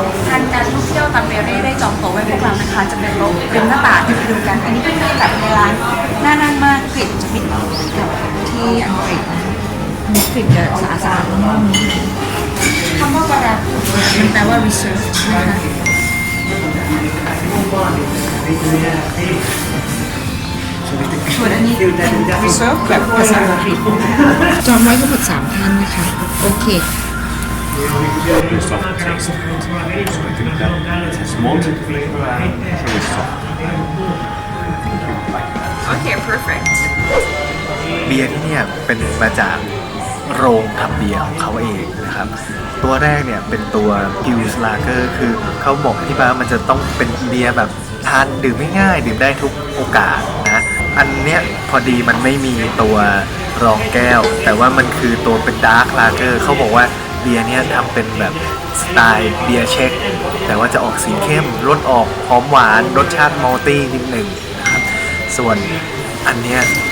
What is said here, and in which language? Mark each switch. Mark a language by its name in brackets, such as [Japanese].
[Thai] ทางการท่องเที่ยวตัมเปเร่ได้จองโต๊ะไว้พวกเรานะคะจะเป็นโต๊ะริมหน้าต่างที่ไปดูกันอันนี้เป็นบรรยากาศในร้านน่านั่งมากกลิ่นจะไม่เหมือนกับที่อังกฤษนะกลิ่นจะสะอาดๆนุ่มๆคำว่าบารามันแปลว่า reserve นะคะส่วนอันนี้เป็น reserve แบบภาษาอังกฤษจองไว้ทั้งหมด3 ท่านนะคะโอเค [English] Very soft taste. So I think that it has malted flavor and very soft. Okay perfect [Thai] เบียร์ที่เนี่ยเป็นมาจากโรงทำเบียร์ของเขาเองนะครับตัวแรกเนี่ยเป็นตัว Pils Lager คือเขาบอกที่ว่ามันจะต้องเป็นเบียร์แบบทานดื่มง่ายๆดื่มได้ทุกโอกาสนะอันเนี้ยพอดีมันไม่มีตัวรองแก้วแต่ว่ามันคือตัวเป็น Dark Lager เขาบอกว่าเบียร์เนี้ยทำเป็นแบบสไตล์เบียร์เช็คแต่ว่าจะออกสีเข้มรสออกหอมหวานรสชาติมอลตี้นิดหนึ่งนะครับส่วนอันเนี้ย